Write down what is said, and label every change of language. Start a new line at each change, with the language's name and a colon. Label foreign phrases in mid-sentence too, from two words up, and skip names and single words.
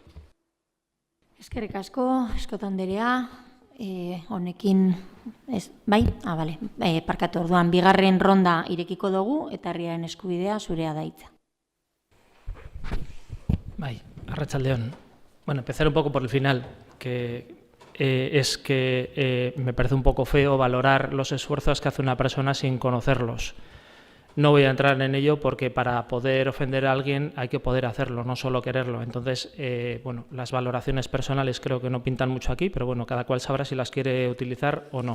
Basque: Eskerrik asko, Eskota anderea, honekin, bai? Parkatu orduan, bigarren ronda irekiko dugu, eta herriaren eskubidea zurea da hitza. Bai, arratsaldeon.
Spanish: Bueno, empezar un poco por el final, que es que me parece un poco feo valorar los esfuerzos que hace una persona sin conocerlos. No voy a entrar en ello porque para poder ofender a alguien hay que poder hacerlo, no solo quererlo. Entonces, las valoraciones personales creo que no pintan mucho aquí, pero bueno, cada cual sabrá si las quiere utilizar o no.